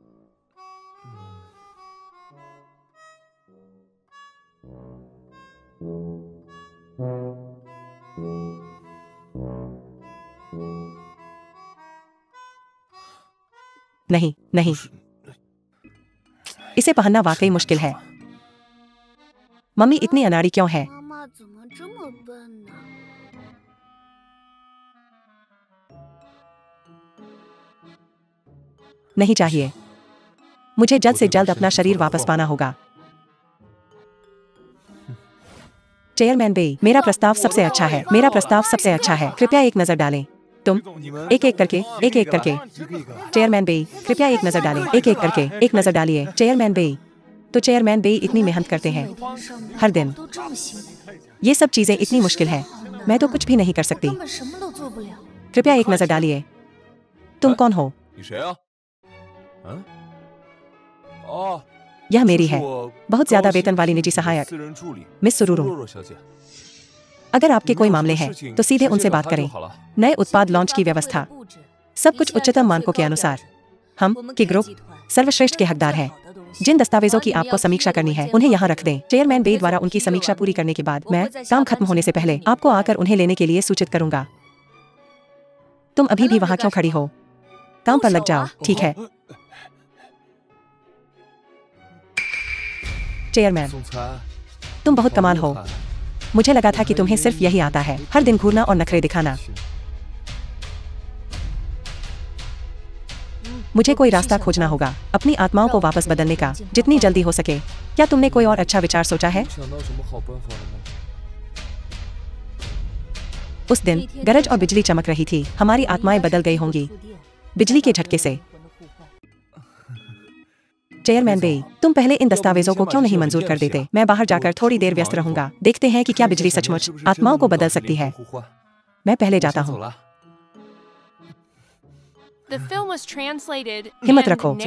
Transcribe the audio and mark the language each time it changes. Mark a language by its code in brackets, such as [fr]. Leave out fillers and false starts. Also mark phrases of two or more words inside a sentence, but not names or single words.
[hi] नहीं, नहीं, [zh] 不是 [hi] इसे पहनना वाकई मुश्किल है। मम्मी इतनी अनाड़ी क्यों है? [zh] 妈妈怎么这么笨呢？ [hi] नहीं चाहिए। मुझे जल्द से जल्द अपना शरीर वापस पाना होगा। चेयरमैन बेई, मेरा प्रस्ताव सबसे अच्छा है। मेरा प्रस्ताव सबसे अच्छा है। कृपया एक नजर डालें। तुम [zh] 你们 [hi] एक एक करके, एक एक करके। [zh] 一个一个。 [hi] चेयरमैन बेई, कृपया एक नजर डालें। एक एक करके, एक नजर डालिए। चेयरमैन बेई, तो चेयरमैन बेई इतनी मेहनत करते हैं हर दिन। [zh] 都这么辛苦， [hi] ये सब चीजें इतनी मुश्किल है। मैं तो कुछ भी नहीं कर सकती। [zh] 根本什么都做不了。 [hi] कृपया एक नजर डालिए। तुम कौन हो? [zh] 你谁啊？嗯？哦， [hi] यह मेरी [zh] 这是 [hi] है। [zh] 我 [hi] बहुत ज्यादा [zh] 高薪 [hi] वेतन वाली निजी [zh] 聘请的 [hi] सहायक [zh] 私人助理 [hi] मिस सुरुरु। [zh] 若若小姐。 [hi] अगर आपके [zh] 你们 [hi] कोई [zh] 有什么 [hi] मामले [zh] 事 [hi] हैं [zh] 情 [hi] तो सीधे [zh] 直接 [hi] उनसे [zh] 找 [hi] बात [zh] 他就 [hi] करें। [zh] 好了。 [hi] नए उत्पाद लॉन्च की व्यवस्था, सब कुछ उच्चतम मानकों के अनुसार। हम की ग्रुप सर्वश्रेष्ठ के हकदार हैं। जिन दस्तावेजों की आपको समीक्षा करनी है उन्हें यहाँ रख दें। चेयरमैन बेई द्वारा उनकी समीक्षा पूरी करने के बाद मैं काम खत्म होने से पहले आपको आकर उन्हें लेने के लिए सूचित करूंगा। तुम अभी भी वहाँ क्यों खड़ी हो? काम पर लग जाओ। ठीक है। चेयरमैन, [zh] 总裁， [hi] तुम बहुत कमाल [zh] 好 [hi] हो। [zh] 厉害 [hi] मुझे लगा था कि तुम्हें सिर्फ यही आता है, हर दिन घूरना और नखरे दिखाना। मुझे कोई रास्ता खोजना होगा अपनी आत्माओं को वापस बदलने का, जितनी जल्दी हो सके। क्या तुमने कोई और अच्छा विचार सोचा है? [zh] 想到什么好办法了吗？ [hi] उस दिन गरज और बिजली चमक रही थी। हमारी आत्माएं बदल गई होंगी बिजली के झटके से। चेयरमैन बेई, तुम पहले इन दस्तावेजों को क्यों नहीं मंजूर कर देते? मैं बाहर जाकर थोड़ी देर व्यस्त रहूंगा। देखते हैं कि क्या बिजली सचमुच आत्माओं को बदल सकती है। मैं पहले जाता [zh] 我先走 [hi] हूँ। [zh] 了。 [en] The film was translated [hi] हिम्मत and रखो।